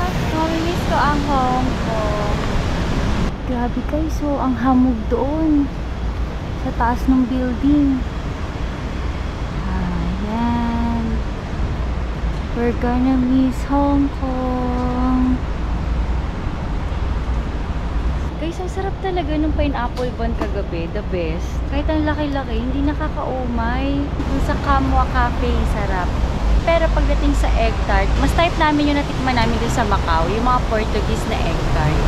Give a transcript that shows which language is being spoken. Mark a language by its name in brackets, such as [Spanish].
[Filipino] Mamimiss ko ang Hong Kong. Grabe guys, so ang hamog doon sa taas ng building. Ayan. [English] We're gonna miss Hong Kong. [Filipino] Guys, ang sarap talaga ng pineapple bun kagabi. [English] The best. [Filipino] Kahit ang laki-laki, hindi nakakaumay. Yung sa Kamwa Cafe, sarap. Pero pagdating sa egg tart, mas type namin yung natikman namin dun sa Macau, yung mga Portuguese na egg tart.